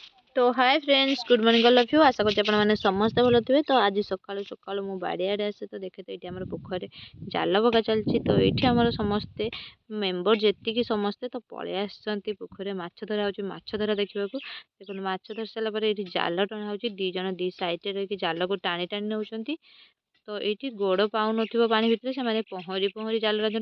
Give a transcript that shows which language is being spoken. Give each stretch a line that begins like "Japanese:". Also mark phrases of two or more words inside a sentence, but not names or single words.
English: तो hi friends, good morning all of you.
Bangla: আশা করছি
Odia: ଆପଣମାନେ ସମସ୍ତେ ଭଲ ଥିବେ। ତ ଆଜି ସକାଳୁ ସକାଳୁ ମୁଁ ବାଡ଼ିଆଡ଼େ ଆସେ ତ ଦେଖେ ତ ଏଇଠି ଆମର ପୋଖରୀରେ ଜାଲ ପକା ଚାଲିଛି। ତ ଏଇଠି ଆମର ସମସ୍ତେ ମେମ୍ବର ଯେତିକି ସମସ୍ତେ ତ ପଳେଇ ଆସିଛନ୍ତି ପୋଖରୀରେ ମାଛ ଧରା ହେଉଛି। ମାଛ ଧରା ଦେଖିବାକୁ ଦେଖନ୍ତୁ, ମାଛ ଧରି ସାରିଲା ପରେ ଏଇଠି ଜାଲ ଟଣା ହେଉଛି। ଦୁଇ ଜଣ ଦୁଇ ସାଇଡ଼ରେ ରହିକି ଜାଲକୁ ଟାଣି ଟାଣି ନେଉଛନ୍ତି। ତ ଏଇଠି ଗୋଡ଼ ପାଉନଥିବ ପାଣି ଭିତରେ, ସେମାନେ ପହଁରି ପହଁରି ଜାଲ ରାନ୍ଧନ୍ତି।